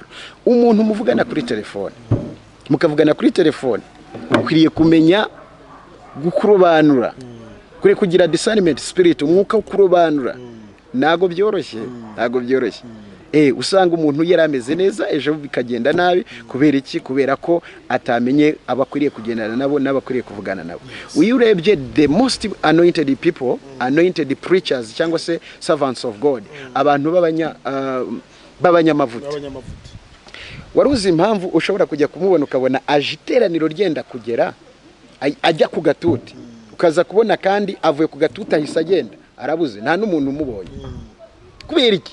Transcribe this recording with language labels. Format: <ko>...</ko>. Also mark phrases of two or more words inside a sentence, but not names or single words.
<rw>Umuntu muvugana kuri telefone, mukavugana kuri telefone, ukwiriye kumenya gukurobanura, kuri kugira</rw> <en>discernment spirit,</en> <rw>umwuka wo kurobanura. Ntago byoroshye. Usanga umuntu yarameze neza ejo bikagenda nabi. Kubera iki? Kubera ko atamenye abakwiriye kugendana nabo n'abakwiriye kuvugana nabo. Uyu urebye</rw> <en>the most anointed people, anointed preachers</en> <rw>cyangwa se</rw> <en>servants of God,</en> <rw>abantu b'abanyamavuta. Waruzi impamvu ushobora kujya kumubona ukabona agiteraniro ryenda kugera ajya ku gatuti, ukaza kubona kandi avuye ku gatuti ahise agenda arabuze, nta n'umuntu umubonye. Kubera iki?</rw>